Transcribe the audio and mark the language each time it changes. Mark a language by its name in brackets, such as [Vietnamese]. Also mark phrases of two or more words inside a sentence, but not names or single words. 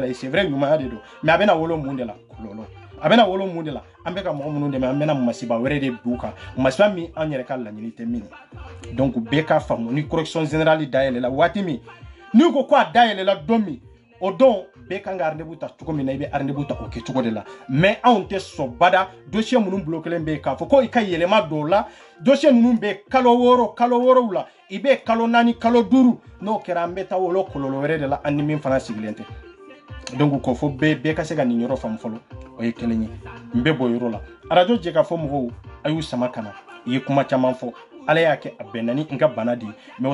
[Bambara] la [French] c'est vrai [Bambara] ɲumanya de don mais a bɛna wolo mun de la kɔlɔlɔ a bɛna wolo mun de la an bɛ ka mɔgɔ minnu dɛmɛ an bɛna masiba wɛrɛ de d'u kan masiba min an yɛrɛ ka laɲini tɛ min donc bɛɛ ka faamu ni [French] correction générale [Bambara] dayɛlɛla waati min n'u ko a dayɛlɛla don min o don bɛɛ kan ka rendez-vous ta cogo min na i bɛ rendez-vous ta o kɛcogo de la mais anw tɛ sɔn bada dossier minnu bulo kelen bɛ yen k'a fɔ ko i ka yɛlɛma don o la dossier ninnu bɛ kalo 6 la i bɛ kalo 4 kalo 5 n'o kɛra an bɛ taa wolo kɔlɔlɔ wɛrɛ de la an ni min fana sigilen tɛ donc ko fɔ bɛɛ ka se ka nin yɔrɔ faamu fɔlɔ o ye kelen ye n bɛ bɔ yɔrɔ la radio jɛ ka fɔ mɔgɔw a y'u sama ka na i ye kuma caman fɔ ala y'a kɛ a bɛnna ni n ka bana de ye mais o